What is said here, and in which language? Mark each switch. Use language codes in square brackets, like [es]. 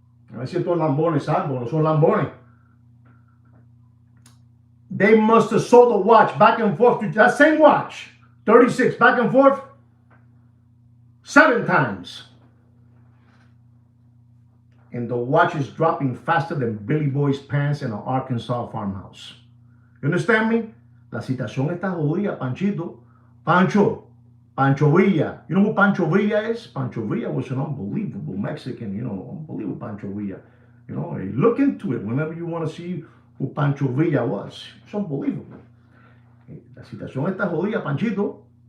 [es] A ver si estos lambones salvo, no son lambones. [en] They must have sold the watch back and forth to that same watch. 36, back and forth 7 times. And the watch is dropping faster than Billy Boy's pants in an Arkansas farmhouse. You understand me? [es] La situación está jodida, Panchito. [en] Pancho Villa. You know who Pancho Villa is? Pancho Villa was an unbelievable Mexican, you know, unbelievable Pancho Villa. You know, look into it whenever you want to see who Pancho Villa was. It's unbelievable. [es] La situación está jodida, Panchito.